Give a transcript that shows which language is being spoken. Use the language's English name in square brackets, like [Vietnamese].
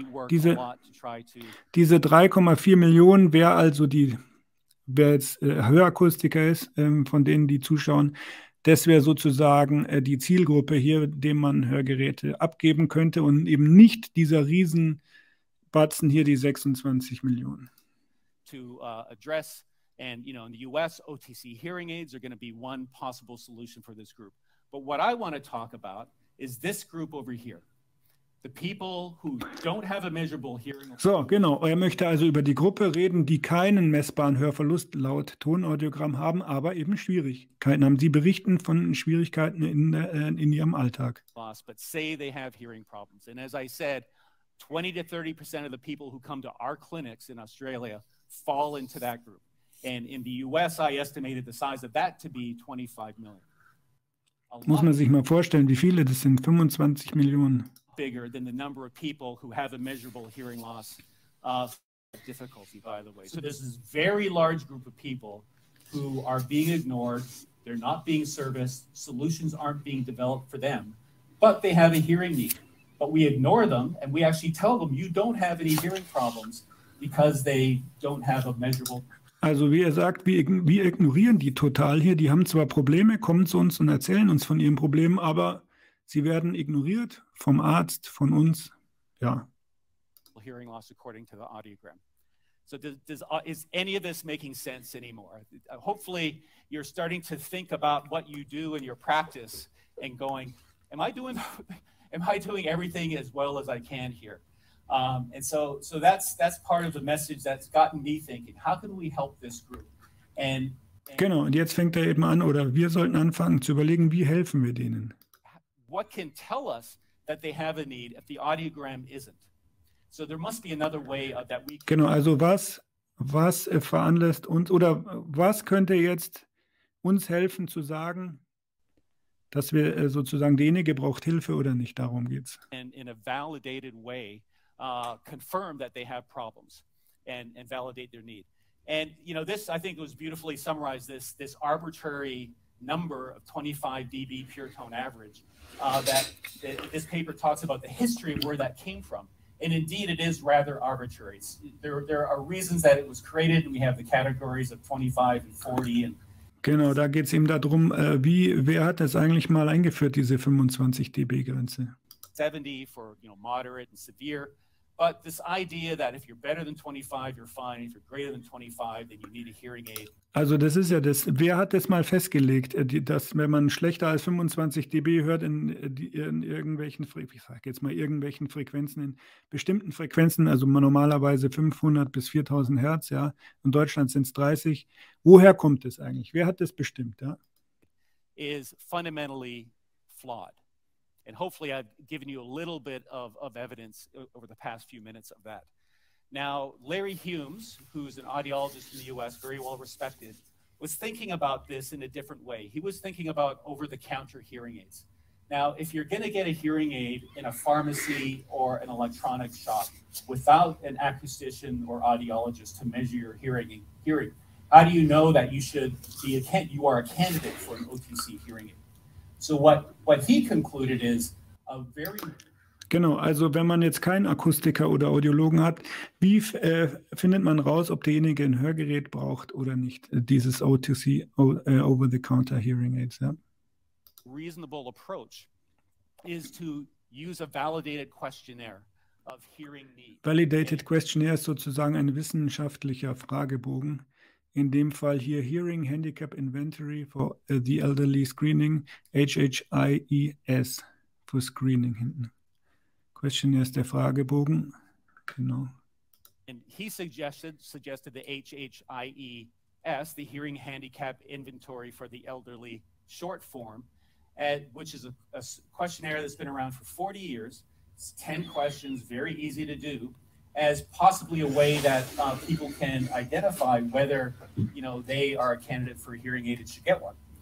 [German] Diese 3,4 Millionen, wer jetzt Hörakustiker ist, von denen die zuschauen, das wäre sozusagen die Zielgruppe hier, dem man Hörgeräte abgeben könnte und eben nicht dieser Riesenbatzen hier, die 26 Millionen. [English] Address, and in the US, OTC hearing aids are going to be one possible solution for this group. But what I want to talk about is this group over here. The people who don't have a measurable hearing loss. [German] So, genau. Er möchte also über die Gruppe reden, die keinen messbaren Hörverlust laut Tonaudiogramm haben, aber eben Schwierigkeiten haben. Sie berichten von Schwierigkeiten in ihrem Alltag. [English] But say they have hearing problems. And as I said, 20 to 30% of the people who come to our clinics in Australia fall into that group. And in the US, I estimated the size of that to be 25 million. Muss man sich mal vorstellen, wie viele das sind, 25 Millionen. Bigger than the number of people who have a measurable hearing loss difficulty, by the way. So this is a very large group of people who are being ignored. They're not being serviced. Solutions aren't being developed for them, but they have a hearing need. But we ignore them, and we actually tell them, you don't have any hearing problems because they don't have a measurable. [German] Also wie er sagt, wir ignorieren die total hier. Die haben zwar Probleme, kommen zu uns und erzählen uns von ihren Problemen, aber sie werden ignoriert vom Arzt, von uns. Ja. [English] Hearing loss according to the audiogram. So is any of this making sense anymore? Hopefully you're starting to think about what you do in your practice and going, am I doing everything as well as I can here? And so that's part of the message that's gotten me thinking, how can we help this group? And [German] genau, und jetzt fängt er eben an, oder wir sollten anfangen zu überlegen, wie helfen wir denen? [English] What can tell us that they have a need if the audiogram isn't? So there must be another way that we [German] Genau, also was veranlasst uns, oder was könnte jetzt uns helfen zu sagen, dass wir sozusagen derjenige braucht Hilfe oder nicht, darum geht's. [English] In a validated way confirm that they have problems and validate their need. And this, I think, was beautifully summarized, this arbitrary number of 25 dB pure tone average this paper talks about the history of where that came from. And indeed, it is rather arbitrary. There are reasons that it was created, and we have the categories of 25 and 40. And [German] genau, da geht es eben darum, wer hat das eigentlich mal eingeführt, diese 25 dB-Grenze? [English] 70 for moderate and severe. But this idea that if you're better than 25, you're fine. If you're greater than 25, then you need a hearing aid. [German] Also das ist ja das, wer hat das mal festgelegt, dass wenn man schlechter als 25 dB hört in irgendwelchen, ich sage jetzt mal irgendwelchen Frequenzen, in bestimmten Frequenzen, also normalerweise 500 bis 4000 Hertz, ja, in Deutschland sind es 30. Woher kommt es eigentlich? Wer hat das bestimmt? Ja? [English] Is fundamentally flawed. And hopefully I've given you a little bit of evidence over the past few minutes of that. Now, Larry Humes, who's an audiologist in the US, very well respected, was thinking about this in a different way. He was thinking about over-the-counter hearing aids. Now, if you're going to get a hearing aid in a pharmacy or an electronics shop without an acoustician or audiologist to measure your hearing, how do you know that you are a candidate for an OTC hearing aid? So what he concluded is a very... [German] Genau, also wenn man jetzt keinen Akustiker oder Audiologen hat, wie findet man raus, ob derjenige ein Hörgerät braucht oder nicht, dieses OTC, Over-the-Counter Hearing Aids, ja? [English] Reasonable approach is to use a validated questionnaire of hearing need. [German] Validated Questionnaire ist sozusagen ein wissenschaftlicher Fragebogen. In dem Fall hier Hearing Handicap Inventory for the Elderly Screening, HHIES für Screening hinten. Questionnaire ist der Fragebogen, genau. [English] And he suggested the HHIES, the Hearing Handicap Inventory for the Elderly short form, which is a questionnaire that's been around for 40 years. It's 10 questions, very easy to do, as possibly a way that people can identify whether, they are a candidate for a hearing aid and should get one.